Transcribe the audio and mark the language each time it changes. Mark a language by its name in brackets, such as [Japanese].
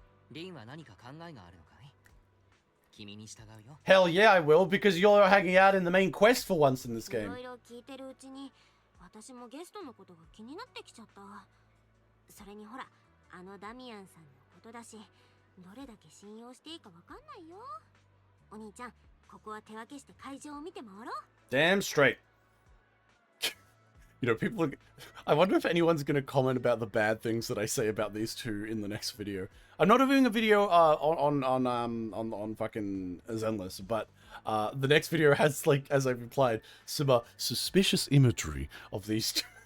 [Japanese] リンは何か考えがあるのかい？君に従うよ。 [English] Hell yeah, I will, because you're hanging out in the main quest for once in this game. [Japanese] いろいろ聞いてるうちに私もゲストのことが気になってきちゃった。それにほら、あのダミアンさんのことだし、どれだけ信用していいかわかんないよ。お兄ちゃん、ここは手分けして会場を見て回ろう。 [English] Damn straight. You know, people I wonder if anyone's gonna comment about the bad things that I say about these two in the next video. I'm not doing a video on fucking Zenless, but the next video has, like, as I've implied, some suspicious imagery of these two.